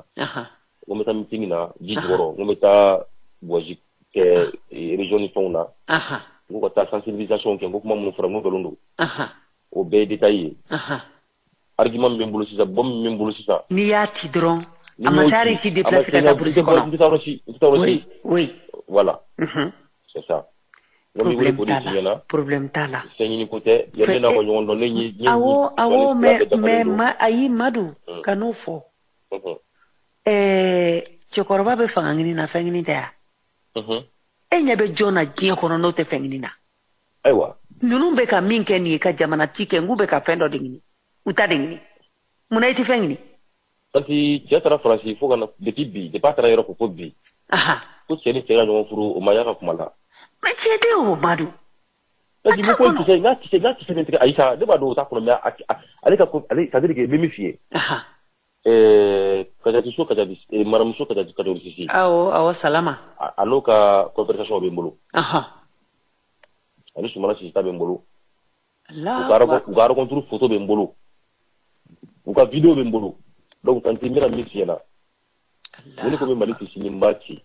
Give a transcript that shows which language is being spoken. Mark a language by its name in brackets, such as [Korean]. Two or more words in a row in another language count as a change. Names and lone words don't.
[Bambara] N ko n bɛ taa meeting na ji jukɔrɔ n ko n bɛ taa voyage kɛ région ni fɛnw na n ko ka taa sensibilisation kɛ n ko kuma minnu fɔra n ko nkalon don o bɛɛ ye détail ye argument min bɛ n bolo sisan bɔ min bɛ n bolo sisan. N'i y'a ci dɔrɔn a ma taa i déplacer ka taa Burusi kɔnɔ. N tɛ taa yɔrɔ si. [French] Oui. Voilà. C'est ça. [Bambara] Problème t'a la. Fɛn ɲini ko tɛ yanni ne n'a fɔ ɲɔgɔn dɔn ne ɲɛ. Awɔ mais ayi Madu ka n'o fɔ. Cɛkɔrɔba bɛ fanga ɲini na fɛn ɲini tɛ yan. E ɲɛ bɛ jɔn na diɲɛ kɔnɔ n'o tɛ fɛn ɲini na. Ayiwa. Ninnu bɛ ka min kɛ nin ye ka jamana ci kɛ n k'u bɛ ka fɛn dɔ de ɲini u ta de ɲini munna i tɛ fɛn ɲini. Santi cɛ taara Faransi fo ka na depuis bi depuis a taara yɔrɔ fo bi. Ko cɛ ni cɛ ka ɲɔgɔn furu o ma y'a ka kuma la. Mais cɛ tɛ o Madu. Santi ko kisɛ n'a kisɛ min tigɛ Ayisa ne b'a dɔn o t'a kɔnɔ mais ale ka ale [French] c'est à dire que [Bambara] n bɛ min f'i ye. Kajatiso maramuso Kajati Sisi. Awɔ Salama. A n'o ka conversation bɛ n bolo. Ani Sumana Sisi ta bɛ n bolo. u ka [French] rencontre photo [Bambara] bɛ n bolo u ka video bɛ n bolo donc tanti n bɛna min f'i ɲɛna ne ko bɛ Mali kisini n b'a ci